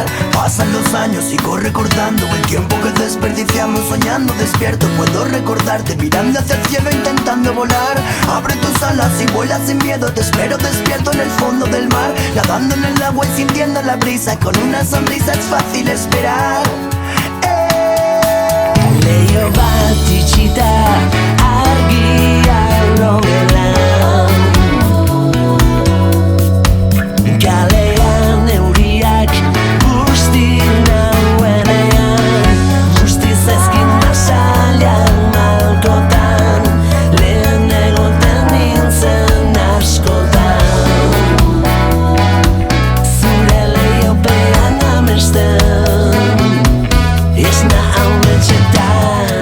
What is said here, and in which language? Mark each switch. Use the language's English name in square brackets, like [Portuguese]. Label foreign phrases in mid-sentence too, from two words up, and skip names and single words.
[Spanish] Pasan los años, sigo recordando el tiempo que desperdiciamos soñando despierto. Puedo recordarte mirando hacia el cielo intentando volar. Abre tus alas y vuela sin miedo. Te espero despierto en el fondo del mar, nadando en el agua y sintiendo la brisa. Con una sonrisa es fácil esperar. [Basque] Leio bat itxita argia logelan, kalean euriak busti nauenean, busti zaizkin masailan malkotan, lehen egoten nintzen askotan, zure leihopean amesten, esna hauetxetan.